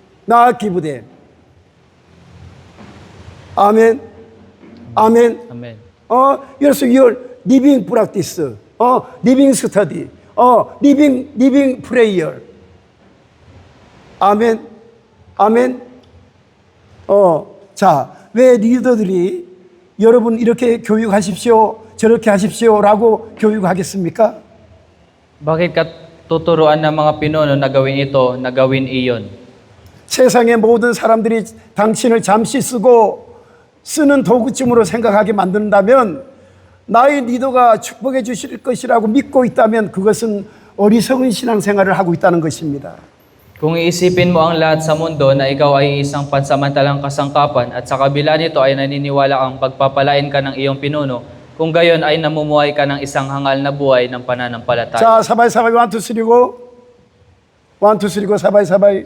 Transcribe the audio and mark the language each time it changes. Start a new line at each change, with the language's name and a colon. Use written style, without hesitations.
English: Not give them. Amen. Amen. Amen. Yes, your living practice, living study, living prayer.
Korean: 아멘. 아멘. 자, 왜 리더들이 여러분 이렇게 교육하십시오, 저렇게 하십시오라고 교육하겠습니까?
Filipino: Bakit tuturuan ng mga pinuno na gawin ito, na gawin iyon?
Korean: 세상의 모든 사람들이 당신을 잠시 쓰는 도구쯤으로 생각하게 만든다면, 나의 리더가 축복해 주실 것이라고 믿고 있다면 그것은 어리석은 신앙생활을 하고 있다는 것입니다.
Filipino: Kung iisipin mo ang lahat sa mundo na ikaw ay isang pansamantalang kasangkapan at sa kabila nito ay naniniwala kang pagpapalain ka ng iyong pinuno, kung gayon ay namumuhay ka ng isang hangal na buhay ng pananampalataya.
Korean: 자, 사바이 1, 2, 3 go. 1, 2, 3 go. 사바이.